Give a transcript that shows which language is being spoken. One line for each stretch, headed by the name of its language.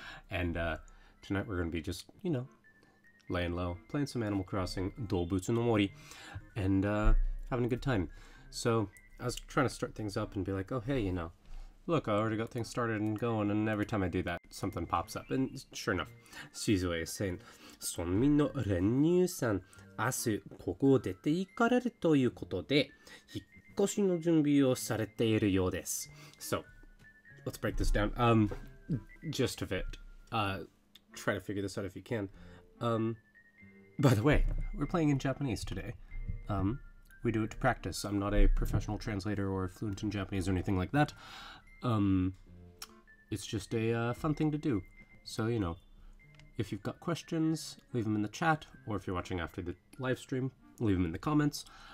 English: And tonight we're going to be just, laying low, playing some Animal Crossing, どうぶつの森, and having a good time. So I was trying to start things up and be like, oh, hey, look, I already got things started and going, and every time I do that, something pops up. And sure enough, Shizue is saying,
Japanese: 村民の練乳さん、明日ここを出て行かれるということで、引っ越しの準備をされているようです。
English: So, let's break this down. Gist of it. Try to figure this out if you can. By the way, we're playing in Japanese today. We do it to practice. I'm not a professional translator or fluent in Japanese or anything like that. It's just a fun thing to do. So, if you've got questions, leave them in the chat, or if you're watching after the live stream, leave them in the comments.